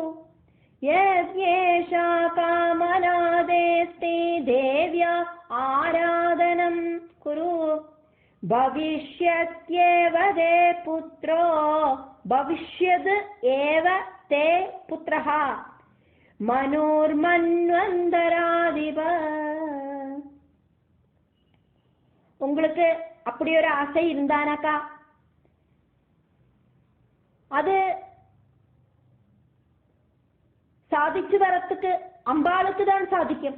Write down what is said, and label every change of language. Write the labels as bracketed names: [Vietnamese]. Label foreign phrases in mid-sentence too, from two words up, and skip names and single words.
[Sanskrit] यद्येषा कामनादेस्ति देव्या आराधनं कुरु भविष्यत्येव ते पुत्रो भविष्यद् एव ते पुत्रः மனோர்மன்வந்தராதிப. [Tamil] உங்களுக்கு அப்படி ஒரு ஆசை இருந்தானாக்கா அது சாதிச்சு வரத்துக்கு அம்பாளுக்கு தான் சாதிக்கும்.